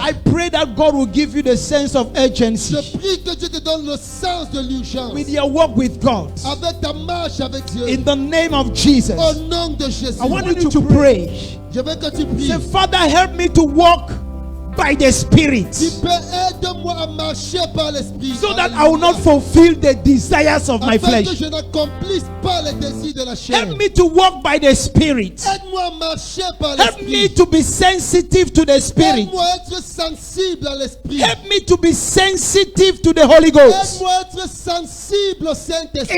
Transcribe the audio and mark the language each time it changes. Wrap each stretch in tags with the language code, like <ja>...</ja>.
<en>I pray that God will give you the sense of urgency</en> <fr>je prie que Dieu te donne le sens de l'urgence</fr> <en>with your walk with God.</en> <fr>avec ta marche avec Dieu.</fr> <en>In the name of Jesus,</en> <fr>Au nom de Jésus,</fr> <en>I want you to pray.</en> <fr>je veux que tu pries.</fr> <en>Say, Father, help me to walk by the Spirit,</en> <fr>Père, aide-moi à marcher par l'Esprit.</fr> <en>so that I will not fulfill the desires of my</en> <fr>afin que</fr> <en>flesh.</en> <fr>je n'accomplisse pas les désirs de la chair.</fr> <en>Help me to walk by the Spirit.</en> <fr>Aide-moi à marcher par</fr> <en>Help me</en> <fr>l'Esprit.</fr> <en>to be sensitive to the Spirit.</en> <fr>Aide-moi à être sensible à l'Esprit.</fr> <en>Help me to be sensitive to the Holy Ghost.</en> <fr>Aide-moi à être sensible au Saint-Esprit.</fr>